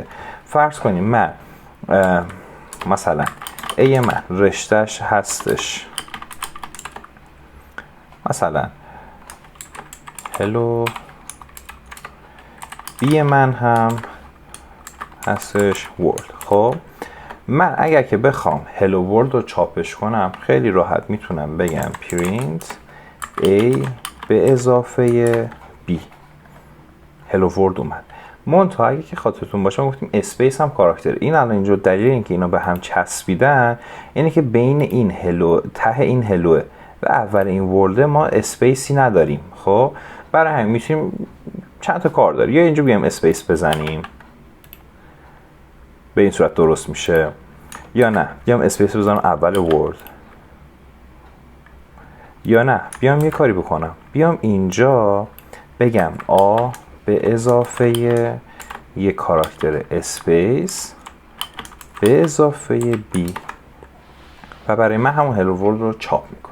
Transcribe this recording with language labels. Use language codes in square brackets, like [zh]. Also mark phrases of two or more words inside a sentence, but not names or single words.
[fa] فرض کنیم من مثلا A من رشتهش هستش مثلا hello، B من هم هستش world. خب من اگر که بخوام [en] hello world [fa] رو چاپش کنم خیلی راحت میتونم بگم [en] print A [fa] به اضافه B [en] hello world [fa] اومد. منتها اگه که خاطرتون باشه ما گفتیم اسپیس هم کاراکتر. این الان اینجا دلیل اینکه اینا به هم چسبیدن اینه که بین این هلو ته این هلوه و اول این ورلد ما اسپیسی نداریم. خب برای همین میتونیم چند تا کار داره، یا اینجا بیایم اسپیس بزنیم به این صورت درست میشه، یا نه بیام اسپیس بزنم اول ورلد، یا نه بیام یه کاری بکنم بیام اینجا بگم آ به اضافه یه کاراکتر اسپیس به اضافه بی و برای من همون [en] hello world [fa] رو چاپ میکنه.